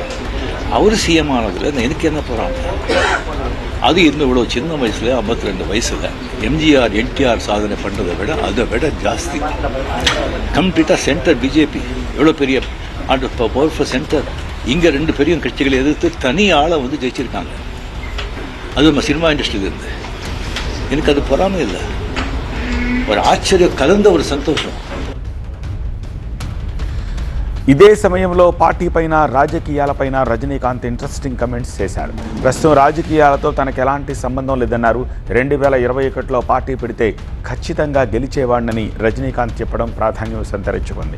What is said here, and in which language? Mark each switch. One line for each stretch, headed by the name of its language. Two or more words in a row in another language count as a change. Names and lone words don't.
Tamil: அவர் சிஎம் ஆனதில் எனக்கு என்ன போகிறாங்க? அது இவ்வளோ சின்ன வயசில் 52 வயசில் எம்ஜிஆர் என்டிஆர் சாதனை பண்ணுறதை விட அதை விட ஜாஸ்தி கம்ப்ளீட்டாக சென்டர் பிஜேபி எவ்வளோ பெரிய
English: powerful center.
Tamil: இங்கே 2 பெரிய கட்சிகளை எதிர்த்து தனி ஆளை ஜெயிச்சிருக்காங்க. அது நம்ம சினிமா இண்டஸ்ட்ரியிலேருந்து. எனக்கு அது பொறாமை இல்லை, ஒரு ஆச்சரியம் கலந்த ஒரு சந்தோஷம்.
Telugu: ఇదే సమయంలో పార్టీ పైన, రాజకీయాలపైన రజనీకాంత్
English: interesting comments
Telugu: చేశారు. ప్రస్తుతం రాజకీయాలతో తనకు ఎలాంటి సంబంధం లేదన్నారు. 2021లో పార్టీ పెడితే ఖచ్చితంగా గెలిచేవాడినని రజనీకాంత్ చెప్పడం ప్రాధాన్యం సంతరించుకుంది.